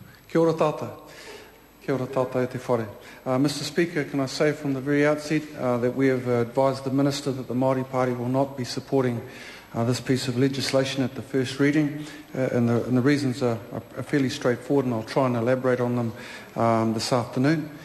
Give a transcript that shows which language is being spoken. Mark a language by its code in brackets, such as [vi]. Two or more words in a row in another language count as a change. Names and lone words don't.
[mi] Kia ora tātou. Kia ora tātou e te whare. [en] Mr Speaker, can I say from the very outset that we have advised the Minister that the Māori Party will not be supporting this piece of legislation at the first reading, and the reasons are fairly straightforward, and I'll try and elaborate on them this afternoon.